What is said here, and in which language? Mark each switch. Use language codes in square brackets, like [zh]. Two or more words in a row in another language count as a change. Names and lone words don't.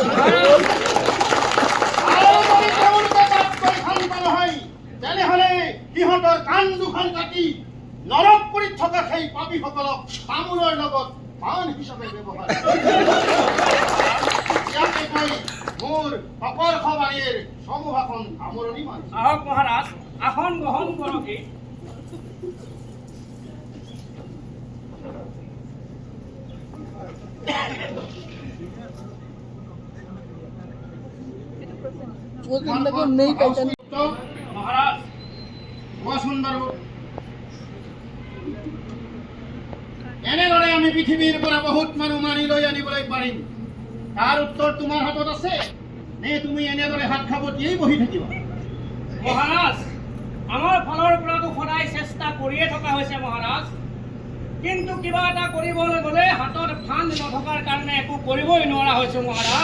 [as] আৰু যদি তেওঁলোকে তাতকৈ শান্ত নহয় তেনেহলে সিহঁতৰ কাণ দুখন কাটি নৰক কৰি থকা সেই পাপীসকলক তামোলৰ লগত পাণ হিচাপে ব্যৱহাৰ ইয়াকে কৈ মোৰ অপৰ্ষ বাণীৰ সমূহাখন সামৰণি মাৰিছোঁ। আহক মহাৰাজ, আসন গ্ৰহণ কৰকে। [hi] वो कहने लगे नहीं कहता [as] মহাৰাজ, কোৱাচোন বাৰু এনেদৰে আমি পৃথিৱীৰ পৰা বহুত মানুহ মানি লৈ আনিবলৈ পাৰিম, তাৰ উত্তৰ তোমাৰ হাতত আছে নে তুমি এনেদৰে হাত খাবতিয়েই বহি থাকিবা? মহাৰাজ, আমাৰ ফালৰ পৰাতো সদায় চেষ্টা কৰিয়ে থকা হৈছে মহাৰাজ, কিন্তু কিবা এটা কৰিবলৈ গ'লে হাতত ফান্দ নথকাৰ কাৰণে একো কৰিবই নোৱাৰা হৈছোঁ মহাৰাজ।